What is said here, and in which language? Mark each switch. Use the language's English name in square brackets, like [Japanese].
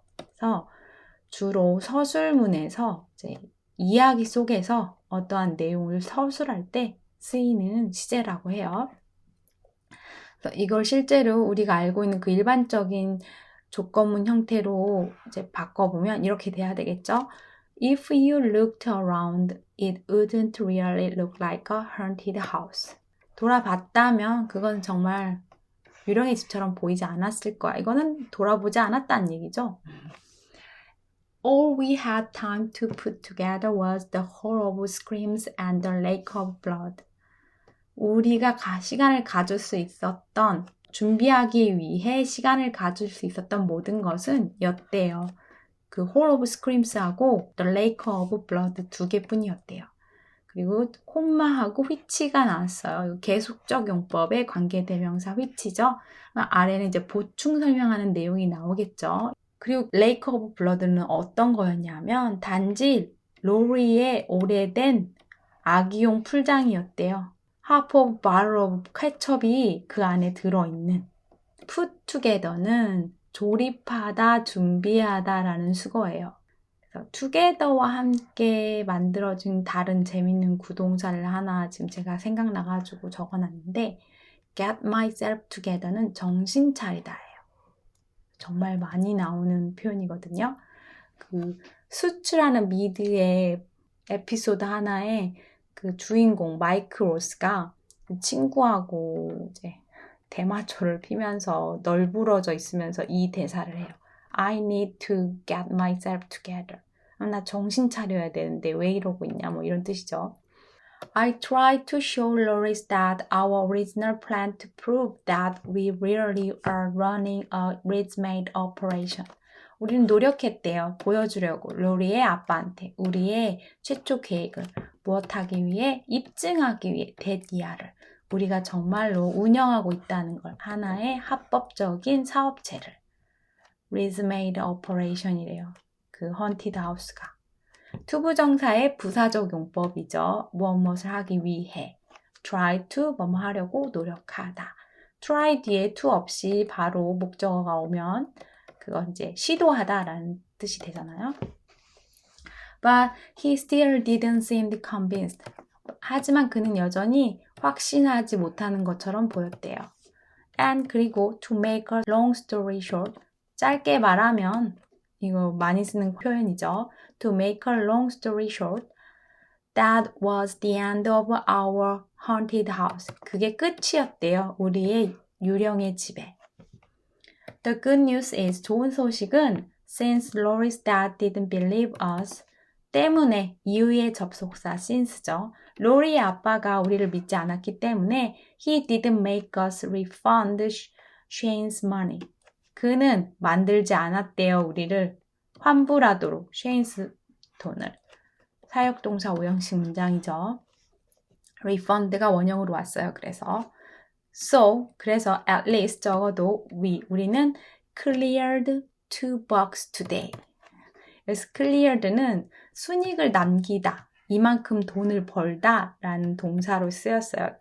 [Korean] 그래서 주로 서술문에서 이제 이야기 속에서 어떠한 내용을 서술할 때 쓰이는 시제라고 해요. 그래서 이걸 실제로 우리가 알고 있는 그 일반적인 조건문 형태로 이제 바꿔보면 이렇게 돼야 되겠죠. [English] If you looked around, it wouldn't really look like a haunted house. [Korean] 돌아봤다면 그건 정말 유령의 집처럼 보이지 않았을 거야. 이거는 돌아보지 않았다는 얘기죠. [English] All we had time to put together was the whole of screams and the lake of blood. [Korean] 우리가 시간을 가질 수 있었던, 준비하기 위해 시간을 가질 수 있었던 모든 것은 였대요. 그 whole of screams하고 the lake of blood 두 개뿐이었대요. 그리고 콤마하고 which가 나왔어요. 계속적 용법의 관계대명사 which죠. 아래는 이제 보충 설명하는 내용이 나오겠죠. 그리고 Lake of Blood는 어떤 거였냐면 단지 로리의 오래된 아기용 풀장이었대요. [English] Half of barrel of [Korean] 케첩이 그 안에 들어있는. Put together는 조립하다, 준비하다 라는 수거예요. 그래서 together와 함께 만들어진 다른 재밌는 구동사를 하나 지금 제가 생각나가지고 적어놨는데 [English] get myself together [Korean] 는 정신 차리다예요. 정말 많이 나오는 표현이거든요. 그 수츠라는 미드의 에피소드 하나에 그 주인공 마이크 로스가 친구하고 이제 대마초를 피면서 널브러져 있으면서 이 대사를 해요. [English] I need to get myself together. [Korean] 나 정신 차려야 되는데 왜 이러고 있냐 뭐 이런 뜻이죠. [English] I tried to show Loris that our original plan to prove that we really are running a risk-made operation. [Korean] 우리는 노력했대요. 보여주려고 로리의 아빠한테 우리의 최초 계획을 무엇하기 위해? 입증하기 위해 대디아를 우리가 정말로 운영하고 있다는 걸 하나의 합법적인 사업체를 risk-made operation이래요. 그 헌티드 하우스가. 투부정사의 부사적 용법이죠. 무엇을 하기 위해. try to 뭐뭐 하려고 노력하다. try 뒤에 to 없이 바로 목적어가 오면 그건 이제 시도하다라는 뜻이 되잖아요. [English] But he still didn't seem convinced. [Korean] 하지만 그는 여전히 확신하지 못하는 것처럼 보였대요. [English] And [Korean] 그리고 [English] to make a long story short. [Korean] 짧게 말하면 이거 많이 쓰는 표현이죠. [English] To make a long story short, that was the end of our haunted house. [Korean] 그게 끝이었대요. 우리의 유령의 집에. [English] The good news is [Korean] 좋은 소식은 [English] since Laurie's dad didn't believe us [Korean] 때문에 이유의 접속사 [English] since죠. [Korean] 로리의 아빠가 우리를 믿지 않았기 때문에 [English] he didn't make us refund Shane's money. [Korean] 그는 만들지 않았대요. 우리를 환불하도록 Shane's 돈을. 사역동사 오형식 문장이죠. refund가 원형으로 왔어요. 그래서 [English] at least [Korean] 적어도 우리는 [English] cleared $2 today. [Korean] 그래서 cleared는 순익을 남기다, 이만큼 돈을 벌다 라는 동사로 쓰였어요.